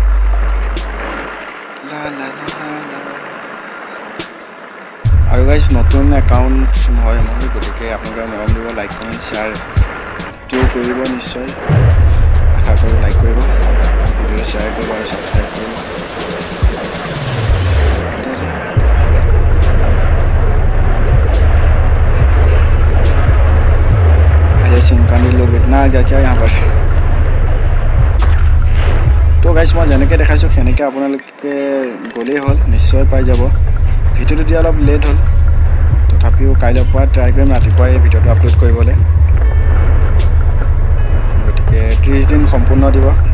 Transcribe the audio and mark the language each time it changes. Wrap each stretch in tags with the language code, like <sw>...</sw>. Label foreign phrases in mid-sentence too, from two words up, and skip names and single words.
<as>আৰু গাইজ, নতুন একাউণ্ট হয় মোৰ, গতিকে আপোনালোকে মৰম দিব,</as> <en>like comment share</en> <as>কৰিব নিশ্চয়। আশা কৰোঁ লাইক কৰিব, ভিডিঅ'টো শ্বেয়াৰ কৰিব আৰু ছাবস্ক্ৰাইব কৰিব।</as> <hi>अरे सिमकानी लोग इतना आ गया क्या यहाँ पर।</hi> <as>তো গাইজ, মই যেনেকৈ দেখাইছোঁ সেনেকৈ আপোনালোকে গ'লেই হ'ল, নিশ্চয় পাই যাব। ভিডিঅ'টো দিয়া অলপ লেট হ'ল, তথাপিও কাইলৈৰ পৰা ট্ৰাই কৰিম ৰাতিপুৱাই এই ভিডিঅ'টো আপলোড কৰিবলৈ। গতিকে 30 দিন সম্পূৰ্ণ দিব।</as>